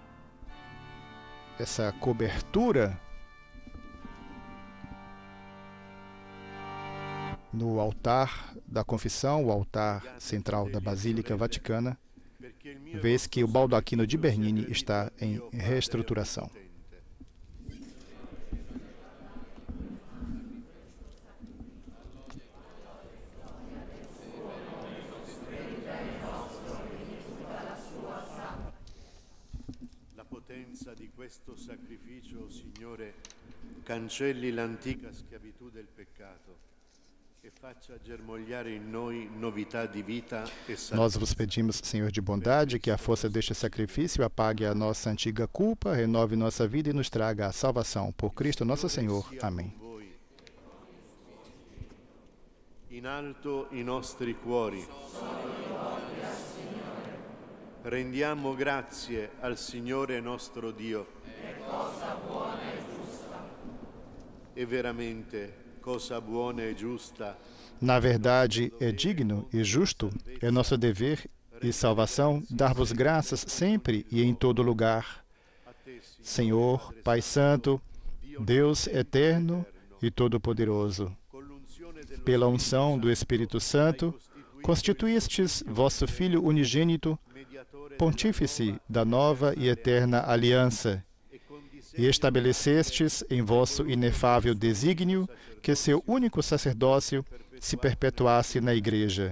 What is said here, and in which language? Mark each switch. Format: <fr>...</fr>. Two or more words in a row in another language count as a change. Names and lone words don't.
<pt>essa cobertura no altar da confissão, o altar central da Basílica Vaticana, vez que o baldaquino de Bernini está em reestruturação.</pt> <it>Di questo sacrificio, Signore, cancelli l'antica schiavitù del peccato e faccia germogliare in noi novità di vita e salvezza.</it> <pt>Nós vos pedimos, Senhor de bondade, que a força deste sacrifício apague a nossa antiga culpa, renove nossa vida e nos traga a salvação. Por Cristo nosso Senhor. Amém.</pt> <it>In alto i nostri cuori. Rendiamo grazie al Signore nostro Dio. È cosa buona e giusta. E veramente cosa buona e giusta.</it> <pt>Na verdade, é digno e justo, é nosso dever e salvação dar-vos graças sempre e em todo lugar. Senhor, Pai Santo, Deus eterno e todo-poderoso, pela unção do Espírito Santo, constituístes vosso Filho unigênito, pontífice da nova e eterna aliança, e estabelecestes em vosso inefável desígnio que seu único sacerdócio se perpetuasse na Igreja.</pt>